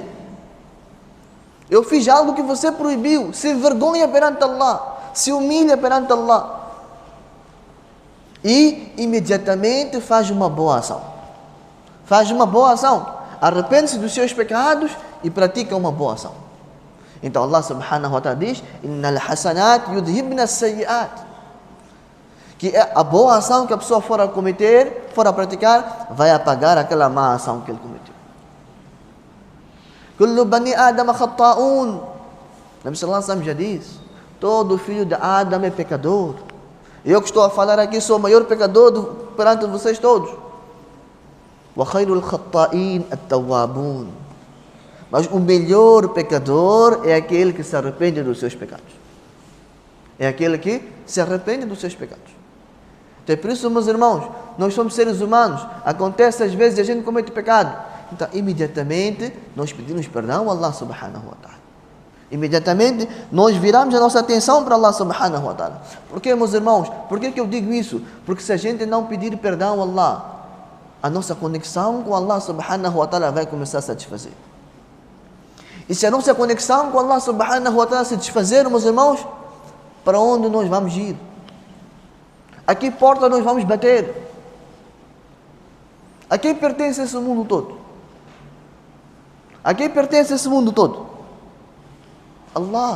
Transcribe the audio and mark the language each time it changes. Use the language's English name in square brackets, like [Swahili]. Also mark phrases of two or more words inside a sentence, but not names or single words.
[Portuguese] Eu fiz algo que você proibiu. Se envergonha perante Allah. Se humilha perante Allah. E imediatamente faz uma boa ação. Arrepende-se dos seus pecados e pratica uma boa ação. [Arabic] Então الله سبحانه وتعالى diz: إن الحسنات يذهبن السيئات. [Portuguese] Que a boa ação que a pessoa for a cometer, for a praticar, vai apagar aquela má ação que ele cometeu. [Arabic] كل بني آدم خطاء. نبي صلى الله عليه وسلم [Portuguese] já diz: todo filho de Adam é pecador. Eu que estou a falar aqui sou o maior pecador perante vocês todos. [Arabic] وخير الخطائين التوابون. [Portuguese] Mas o melhor pecador é aquele que se arrepende dos seus pecados. É aquele que se arrepende dos seus pecados. Então, por isso, meus irmãos, nós somos seres humanos. Acontece às vezes a gente comete pecado. Então, imediatamente, nós pedimos perdão a Allah [Arabic] سبحانه وتعالى. [Portuguese] Imediatamente, nós viramos a nossa atenção para Allah [Arabic] سبحانه وتعالى. [Portuguese] Por que, meus irmãos? Por que eu digo isso? Porque se a gente não pedir perdão a Allah, a nossa conexão com Allah [Arabic] سبحانه وتعالى [Portuguese] vai começar a satisfazer. E se a nossa conexão com Allah [Arabic] سبحانه وتعالى [Portuguese] se desfazer, meus irmãos, para onde nós vamos ir? A que porta nós vamos bater? A quem pertence esse mundo todo? A quem pertence esse mundo todo? Allah.